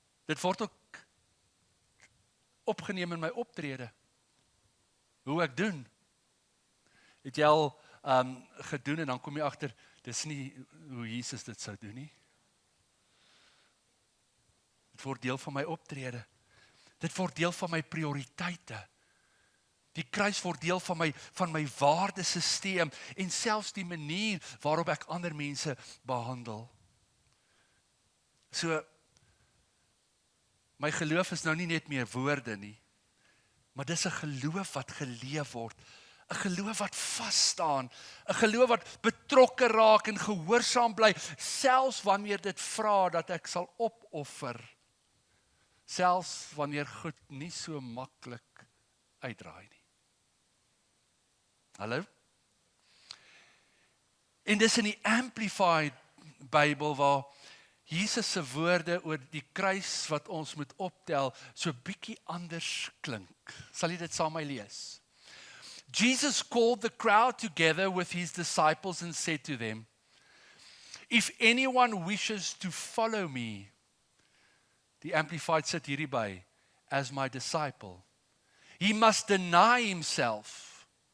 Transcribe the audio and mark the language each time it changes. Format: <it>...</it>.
<af>Dit word ook opgeneem in my optrede. Hoe ek doen. Het jy al gedoen en dan kom jy agter, dis nie hoe Jesus dit sou doen nie. Dit word deel van my optrede. Dit word deel van my prioriteite. Die kruis word deel van my waardesisteem en selfs die manier waarop ek ander mense behandel. So, my geloof is nou nie net meer woorde nie, maar dis 'n geloof wat geleef word, 'n geloof wat vas staan, 'n geloof wat betrokke raak en gehoorsaam bly, selfs wanneer dit vra dat ek sal opoffer, selfs wanneer goed nie so maklik uitdraai nie. Hallo? En dis in die Amplified Bybel waar Jesus se woorde oor die kruis wat ons moet optel, so bietjie anders klink. Sal jy dit saam met my lees?</af> <en>Jesus called the crowd together with his disciples and said to them, "If anyone wishes to follow me,"</en> <af>die Amplified sit hierdie by,</af> <en>"as my disciple, he must deny himself."</en>